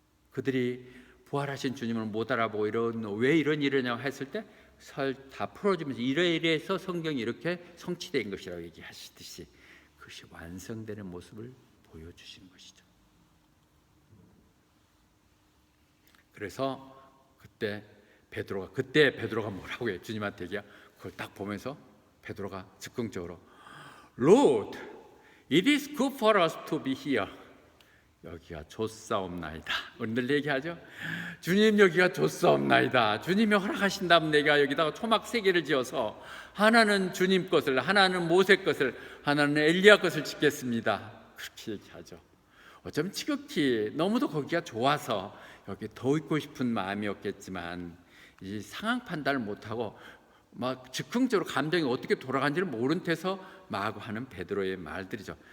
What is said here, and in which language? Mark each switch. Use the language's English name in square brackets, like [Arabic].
[Korean] 그들이 부활하신 주님을 못 알아보고 왜 이런 일이냐고 했을 때 다 풀어주면서 이래서 성경이 이렇게 성취된 것이라고 얘기하시듯이 그것이 완성되는 모습을 보여주시는 것이죠. 그래서 그때 베드로가 뭐라고 해요? 주님한테 얘기야. 그걸 딱 보면서 베드로가 즉흥적으로 [English] Lord, it is good for us to be here. [Korean] 여기가 좋사옵나이다. 오늘 얘기하죠. 주님 여기가 좋사옵나이다. 주님이 허락하신다면 내가 여기다가 초막 3개를 지어서 하나는 주님 것을, 하나는 모세 것을, 하나는 엘리야 것을 짓겠습니다. 그렇게 얘기하죠. 어쩌면 지극히 너무도 거기가 좋아서 여기 더 있고 싶은 마음이었겠지만 이 상황 판단을 못하고 막 즉흥적으로 감정이 어떻게 돌아간지를 모른 채서 마구 하는 베드로의 말들이죠.